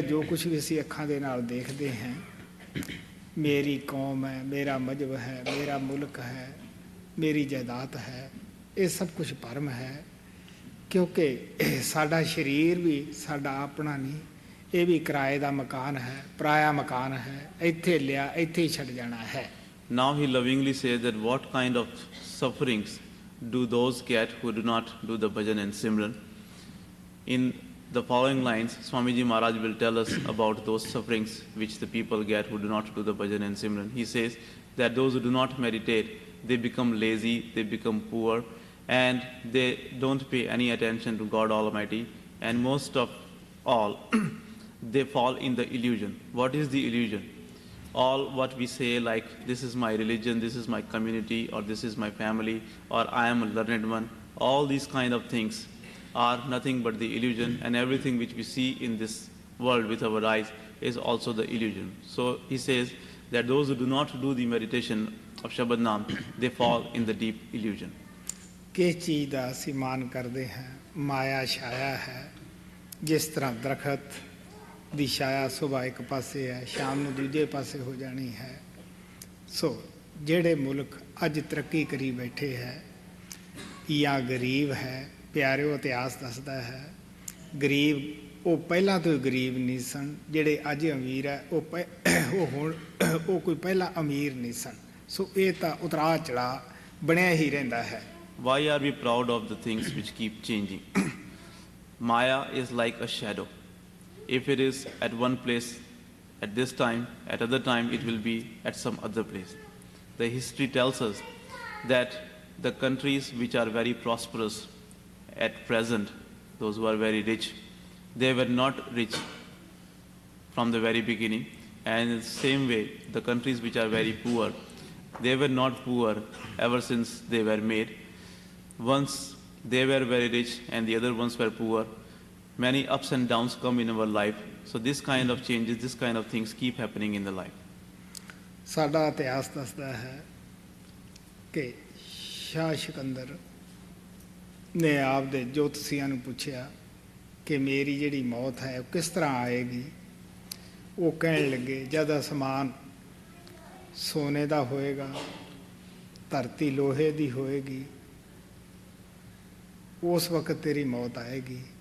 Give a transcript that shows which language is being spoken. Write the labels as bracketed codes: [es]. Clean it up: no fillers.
[pa] ਜੋ ਕੁਛ ਵੀ ਅਸੀਂ ਅੱਖਾਂ ਦੇ ਨਾਲ ਦੇਖਦੇ ਹਾਂ, ਮੇਰੀ ਕੌਮ ਹੈ, ਮੇਰਾ ਮਜ਼ਹਬ ਹੈ, ਮੇਰਾ ਮੁਲਕ ਹੈ, ਮੇਰੀ ਜਾਇਦਾਦ ਹੈ, ਇਹ ਸਭ ਕੁਛ ਪਰਮ ਹੈ। ਕਿਉਂਕਿ ਸਾਡਾ ਸਰੀਰ ਵੀ ਸਾਡਾ ਆਪਣਾ ਨਹੀਂ, ਇਹ ਵੀ ਕਿਰਾਏ ਦਾ ਮਕਾਨ ਹੈ, ਪਰਾਇਆ ਮਕਾਨ ਹੈ, ਇੱਥੇ ਲਿਆ ਇੱਥੇ ਹੀ ਛੱਡ ਜਾਣਾ ਹੈ। [en] Now he lovingly says that what kind of sufferings do those get who do not do the bhajan and simran. In the following lines, Swamiji Maharaj will tell us about those sufferings which the people get who do not do the bhajan and simran. He says that those who do not meditate, they become lazy, they become poor, and they don't pay any attention to God Almighty, and most of all, they fall in the illusion. What is the illusion? All what we say, like this is my religion, this is my community, or this is my family, or I am a learned one, all these kind of things are nothing but the illusion, and everything which we see in this world with our eyes is also the illusion. So he says that those who do not do the meditation of Shabad Naam, they fall in the deep illusion. [hi] किस चीज़ का [pa] ਅਸੀਂ ਮਾਨ ਕਰਦੇ ਹਾਂ? ਮਾਇਆ ਛਾਇਆ ਹੈ। ਜਿਸ ਤਰ੍ਹਾਂ ਦਰਖਤ ਦੀ ਛਾਇਆ ਸੁਬਾਹ ਇੱਕ ਪਾਸੇ ਹੈ, ਸ਼ਾਮ ਨੂੰ ਦੂਜੇ ਪਾਸੇ ਹੋ ਜਾਣੀ ਹੈ। ਸੋ ਜਿਹੜੇ ਮੁਲਕ ਅੱਜ ਤਰੱਕੀ ਕਰੀ ਬੈਠੇ ਹੈ ਜਾਂ ਗਰੀਬ ਹੈ, ਪਿਆਰਿਓ ਇਤਿਹਾਸ ਦੱਸਦਾ ਹੈ ਗਰੀਬ ਉਹ ਪਹਿਲਾਂ ਤੋਂ ਹੀ ਗਰੀਬ ਨਹੀਂ ਸਨ, ਜਿਹੜੇ ਅੱਜ ਅਮੀਰ ਹੈ ਉਹ ਕੋਈ ਪਹਿਲਾਂ ਅਮੀਰ ਨਹੀਂ ਸਨ। ਸੋ ਇਹ ਤਾਂ ਉਤਰਾ ਚੜਾ ਬਣਿਆ ਹੀ ਰਹਿੰਦਾ ਹੈ। [en] Why are we proud of the things which keep changing? Maya is like a shadow. if it is at one place at this time, at other time it will be at some other place. The history tells us that the countries which are very prosperous at present, those who are very rich, they were not rich from the very beginning. And in the same way, the countries which are very poor, they were not poor ever since they were made. Once they were very rich and the other ones were poor, many ups and downs come in our life. So this kind of changes, this kind of things keep happening in the life. [pa] ਸਾਡਾ ਇਤਿਹਾਸ ਦੱਸਦਾ ਹੈ ਕਿ ਸ਼ਾਹ ਸਿਕੰਦਰ ਨੇ ਆਪਦੇ ਜੋਤਸ਼ੀਆਂ ਨੂੰ ਪੁੱਛਿਆ ਕਿ ਮੇਰੀ ਜਿਹੜੀ ਮੌਤ ਹੈ ਉਹ ਕਿਸ ਤਰ੍ਹਾਂ ਆਏਗੀ। ਉਹ ਕਹਿਣ ਲੱਗੇ ਜਦ ਅਸਮਾਨ ਸੋਨੇ ਦਾ ਹੋਏਗਾ, ਧਰਤੀ ਲੋਹੇ ਦੀ ਹੋਏਗੀ, ਉਸ ਵਕਤ ਤੇਰੀ ਮੌਤ ਆਏਗੀ।